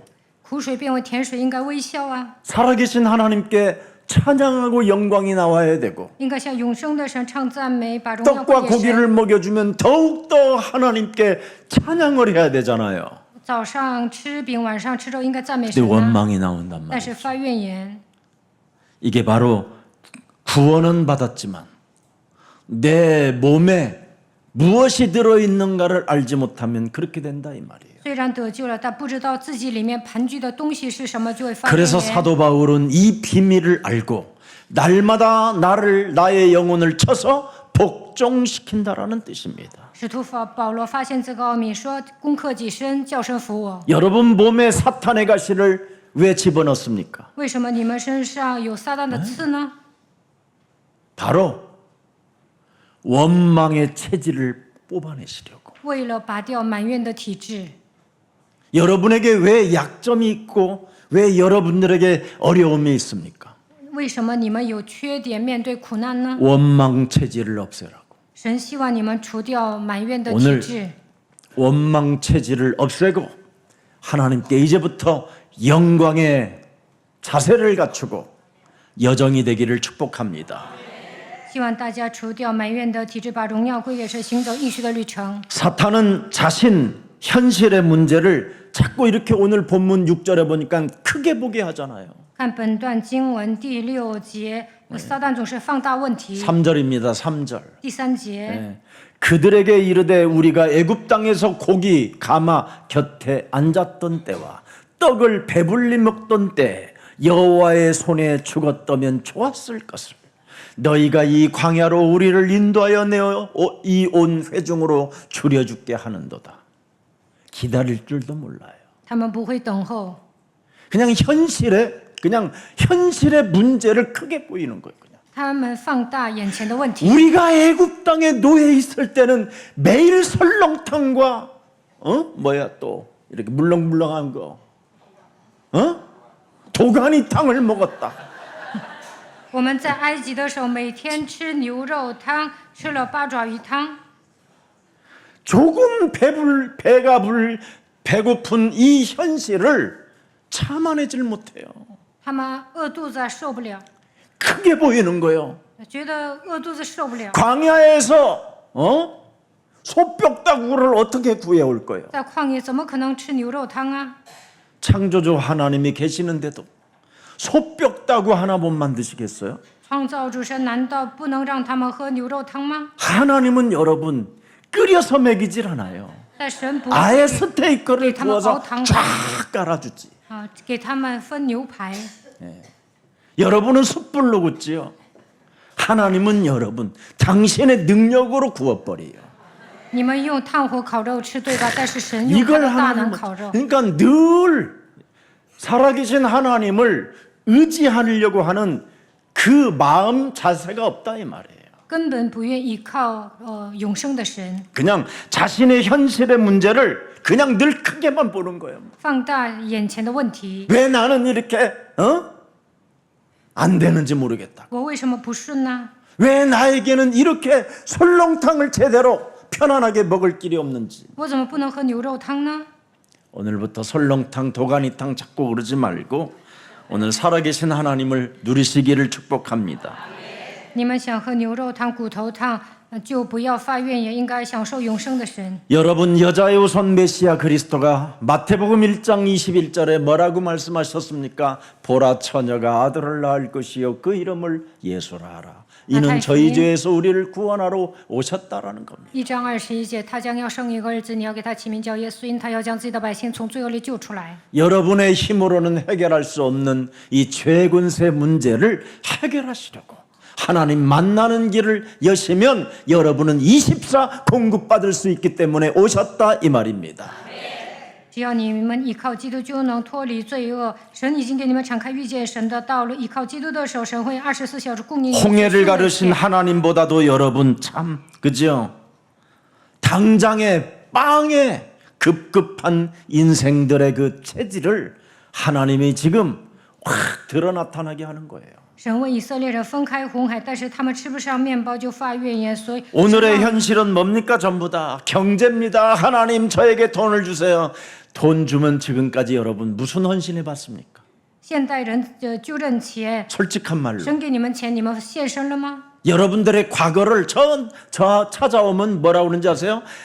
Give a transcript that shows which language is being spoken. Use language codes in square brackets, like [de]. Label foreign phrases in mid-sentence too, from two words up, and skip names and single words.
[zh] 苦水变为甜水，应该微笑啊！ [ko] 살아계신 하나님께 찬양하고 영광이 나와야 되고 [zh] 应该向永生的神唱赞美，把荣耀 [ko] 떡과 [zh] 归给 [ko] 고기를 [zh] 神。 [ko] 먹여주면 더욱더 하나님께 찬양을 해야 되잖아요. [zh] 早上吃饼，晚上吃肉，应该赞美 [ko] 근데 [zh] 神啊。 [ko] 원망이 나온단 [zh] 但 [ko] 말이에요. [zh] 是发怨言， [ko] 이게 바로 구원은 받았지만 내 몸에 무엇이 들어있는가를 알지 못하면 그렇게 된다 이 말이에요. [zh] 虽然得救了，但不知道自己里面盘踞的东西是什么，就会发怨 [ko] 그래서 [zh] 言。 [ko] 사도 바울은 이 비밀을 알고 날마다 나의 영혼을 쳐서 복종시킨다라는 뜻입니다. [zh] 使徒保罗发现这个奥秘，说攻克己身，叫神服我。 [ko] 여러분 몸에 사탄의 가시를 왜 집어넣습니까? [zh] 为什么你们身上有撒旦的刺呢？ [ko] 바로 원망의 체질을 뽑아내시려고. [zh] 为了拔掉埋怨的体质。 [ko] 여러분에게 왜 약점이 있고 왜 여러분들에게 어려움이 있습니까? [zh] 为什么你们有缺点，面对苦难呢？ [ko] 원망 체질을 없애라고. [zh] 神希望你们除掉埋怨的 [ko] 오늘 [zh] 体质。 [ko] 원망 체질을 없애고 하나님께 이제부터 영광의 자세를 갖추고 여정이 되기를 축복합니다. [zh] 希望大家除掉埋怨的体质，把荣耀归给神，行走应许的旅程。 [ko] 사탄은 자신 현실의 문제를 자꾸 이렇게 오늘 본문 6절에 보니까 크게 보게 하잖아요. [zh] 看本段经文第6节，撒旦总是放大问题。 [ko] 3절입니다. 3절. [zh] 第3节， [ko] 그들에게 이르되 우리가 애굽 땅에서 고기 가마 곁에 앉았던 때와 떡을 배불리 먹던 때 여호와의 손에 죽었다면 좋았을 것을 너희가 이 광야로 우리를 인도하여 내어 이 온 회중으로 줄여죽게 하는도다. 기다릴 줄도 몰라요. [zh] 他们不会等候， [ko] 그냥 현실의 문제를 크게 보이는 거예요. 그냥. [zh] 他们放大眼前的问题。 [ko] 우리가 애굽 땅에 노예 있을 때는 매일 설렁탕과 또 이렇게 물렁물렁한 거, 도가니탕을 먹었다. [zh] 我们在埃及的时候，每天吃牛肉汤，吃了八爪鱼汤。 [ko] 조금 배고픈 이 현실을 참아내질 못해요. [zh] 他们饿肚子受不了， [ko] 크게 보이는 거예요. [zh] 觉得饿肚子受不了。 [ko] 광야에서 소뼈다구를 어떻게 구해올 거예요? [zh] 在旷野怎么可能吃牛肉汤啊？ [ko] 창조주 하나님이 계시는데도 소뼈다구 하나 못 만드시겠어요? [zh] 创造主神难道不能让他们喝牛肉汤吗？ [ko] 하나님은 여러분 끓여서 먹이질 않아요. [zh] 但神不 [ko] 아예 [zh] 会 [ko] 스테이크를 네, 구워서 담아 쫙 깔아주지. [zh] 给他们分牛排。 [ko] 여러분은 숯불로 굽지요. 하나님은 여러분 당신의 능력으로 구워버려요. [zh] 你们用炭火烤肉吃对吧？但是神用他 [ko] 이걸 [zh] 的大能 [ko] 하나님, [zh] 烤肉。 [ko] 그러니까 늘 살아계신 하나님을 의지하려고 하는 그 마음 자세가 없다 이 말이에요. [zh] 根本不愿依靠永生的神， [ko] 그냥 자신의 현실의 문제를 그냥 늘 크게만 보는 거예요. [zh] 放大眼前的问题。 [ko] 왜 나는 이렇게 안 되는지 모르겠다. [zh] 我为什么不顺呢？ [ko] 왜 나에게는 이렇게 설렁탕을 제대로 편안하게 먹을 길이 없는지. [zh] 我怎么不能喝牛肉汤呢？ [ko] 오늘부터 설렁탕, 도가니탕 자꾸 그러지 말고 오늘 살아계신 하나님을 누리시기를 축복합니다. [zh] 你们想喝牛肉汤、骨头汤，就不要发怨言，应该享受永生的神。 [ko] 여러분 여자의 우선 메시아 그리스도가 마태복음 1장 21절에 뭐라고 말씀하셨습니까? 보라 처녀가 아들을 낳을 것이요 그 이름을 예수라 하라. 이는 저희 죄에서 우리를 구원하러 오셨다라는 겁니다. [zh] 1 章21节，他将要生一个儿子，你要给他起名叫耶稣，因他要将自己的百姓从罪恶里救出来。 [ko] 여러분의 힘으로는 해결할 수 없는 이 죄군세 문제를 해결하시려고 하나님 만나는 길을 여시면 여러분은 24 공급받을 수 있기 때문에 오셨다 이 말입니다. [zh] 只要你们依靠基督，就能脱离罪恶。神已经给你们敞开遇见神的道路，依靠基督的时候，神会24小时供应你。 [ko] 홍해를 가르신 하나님보다도 여러분 참 그죠? 당장의 빵에 급급한 인생들의 그 체질을 하나님이 지금 확 드러 나타나게 하는 거예요. [zh] 神为以色列人分开红海，但是他们吃不上面包就发怨言，所以 [ko] 오늘의 현실은 뭡니까? 전부 다 경제입니다. 하나님 저에게 돈을 주세요. 돈 주면 지금까지 여러분 무슨 헌신해 봤습니까? [zh] 现代人就认钱， [ko] 솔직한 말로 [zh] 神给你们钱，你们献身了吗？ [ko] 여러분들의 과거를 저 찾아오면 뭐라고 그러는지 아세요?